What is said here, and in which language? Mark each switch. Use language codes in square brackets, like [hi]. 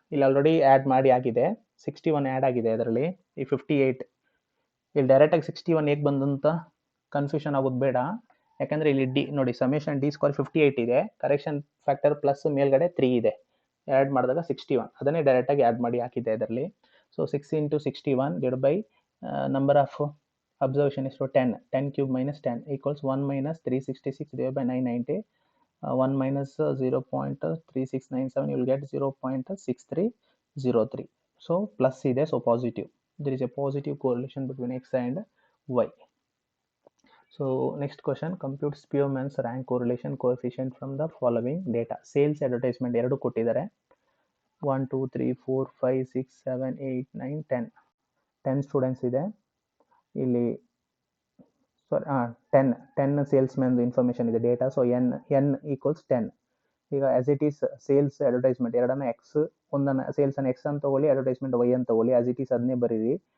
[kn] ಇಲ್ಲಿ already add ಮಾಡಿ ಆಗಿದೆ, 61 ಆ್ಯಡ್ ಆಗಿದೆ ಅದರಲ್ಲಿ. ಈ 58 ಇಲ್ಲಿ ಡೈರೆಕ್ಟಾಗಿ 61 ಹೇಗೆ ಬಂದಂತ ಕನ್ಫ್ಯೂಷನ್ ಆಗೋದು ಬೇಡ. ಯಾಕಂದರೆ ಇಲ್ಲಿ ಡಿ ನೋಡಿ, ಸಮೇಷನ್ ಡಿ ಸ್ಕ್ವೇರ್ 58 ಇದೆ, ಕರೆಕ್ಷನ್ ಫ್ಯಾಕ್ಟರ್ ಪ್ಲಸ್ ಮೇಲ್ಗಡೆ 3 ಇದೆ, ಆ್ಯಡ್ ಮಾಡಿದಾಗ 61. ಅದನ್ನೇ ಡೈರೆಕ್ಟಾಗಿ ಆ್ಯಡ್ ಮಾಡಿ ಹಾಕಿದೆ ಅದರಲ್ಲಿ. [en] So 6 into 61 divided by number of observation is to 10. 10 cube minus 10 equals 1 minus 366 divided by 990. 1 minus 0.3697, you will get 0.6303. So plus [kn] ಇದೆ, [en] so positive. There is a positive correlation between x and y. So next question, compute Spearman's rank correlation coefficient from the following data. [kn] Sales advertisement ಎರಡು ಕೊಟ್ಟಿದ್ದಾರೆ. [en] 1 2 3 4 5 6 7 8 9 10. [kn] 10 students ಇದೆ ಇಲ್ಲಿ. ಸಾರಿ 10 sales man information ಇದೆ data. So N equals 10. ಈಗ [en] as it is [kn] sales advertisement ಎರಡನ್ನ X, ಒಂದನ್ನು ಸೇಲ್ಸನ್ನು X ಅಂತ ತಗೊಳ್ಳಿ, ಅಡ್ವರ್ಟೈಸ್ಮೆಂಟ್ ವೈ ಅಂತ ತಗೊಳ್ಳಿ, ಆಸ್ ಇಟ್ ಈಸ್ ಅದನ್ನೇ ಬರೀರಿ.